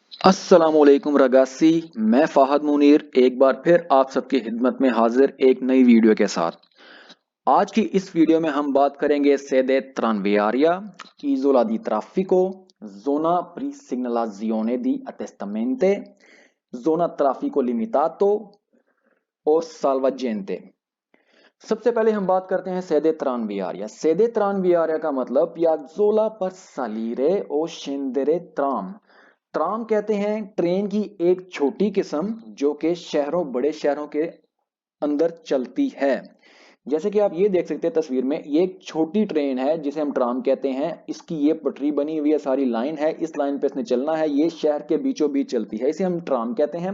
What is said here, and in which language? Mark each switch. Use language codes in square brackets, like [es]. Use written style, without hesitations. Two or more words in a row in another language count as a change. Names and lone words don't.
[ur] السلام علیکم रगासी। میں فہد منیر ایک بار پھر آپ سب کی خدمت میں حاضر ایک نئی ویڈیو کے ساتھ. آج کی اس ویڈیو میں ہم بات کریں گے [it] sede tranviaria, isola di traffico, zona pre-segnalazione di attestamenti, zona traffico limitato और salvagente। [ur] سب سے پہلے ہم بات کرتے ہیں [it] sede tranviaria। sede tranviaria [ur] کا مطلب [it] piazzola per salire o scendere tram। [ur] ٹرام کہتے ہیں ٹرین کی ایک چھوٹی قسم جو کہ بڑے شہروں کے اندر چلتی ہے. جیسے کہ آپ یہ دیکھ سکتے ہیں تصویر میں، یہ ایک چھوٹی ٹرین ہے جسے ہم ٹرام کہتے ہیں. اس کی یہ پٹری بنی ہوئی ہے، ساری لائن ہے، اس لائن پہ اس نے چلنا ہے، یہ شہر کے بیچوں بیچ چلتی ہے، اسے ہم ٹرام کہتے ہیں.